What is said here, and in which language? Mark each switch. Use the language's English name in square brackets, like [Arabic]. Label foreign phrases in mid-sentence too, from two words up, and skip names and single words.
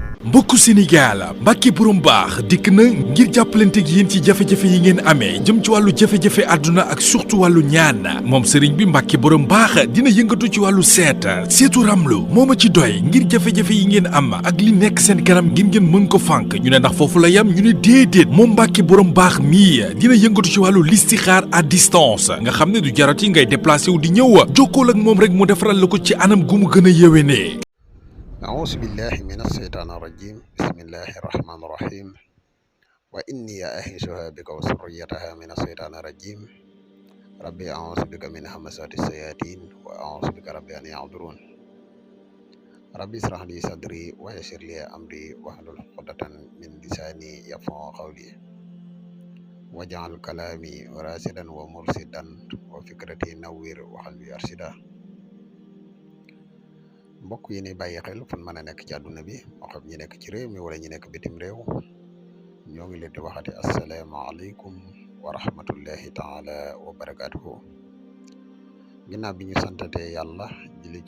[Wolof] mbokku Sénégal Mbacke borom baax dikk na ngir jàppalanteeg yéen ci jafe-jafe yi ngeen amee jëm ci wàllu jafe-jafe àdduna ak surtout wàllu ñaan moom sëriñ bi Mbacke borom baax dina yëngatu ci wàllu seetu ramlu moo ma ci doy ngir jafe-jafe yi ngeen am ak li nekk seen kanam ngeen mën ko fànk ñu ne ndax foofu la yam ñu ne déedéet moom Mbacke borom baax mii dina yëngatu ci wàllu listixaar [French] à distance [Wolof] nga xam ne du jarati ngay déplacé wu di ñëw jokkool ak moom rek mu defaral la ko ci anam gu mu gën a yéwénee. [Arabic] أعوذ بالله من الشيطان الرجيم بسم الله الرحمن الرحيم وإني أعيذها بك وذريتها من الشيطان الرجيم ربي أعوذ بك من همزات الشياطين وأعوذ بك ربي أن يحضرون ربي اشرح لي صدري ويسر لي أمري واحلل عقدة من لساني يفقهوا قولي واجعل كلامي راشدا ومرشدا وفكرتي نوّر وقلبي أرشدا [Wolof] mbokk yi ni bàyyi xel fan mën a nekk ci àdduna bi moo xam ñi nekk ci réew mi wala ñi nekk bitim réew ñoo ngi leen di waxati [Arabic] السلام عليكم ورحمة الله تعالى وبركاته [Wolof] ginnaaw bi ñu santatee yàlla julli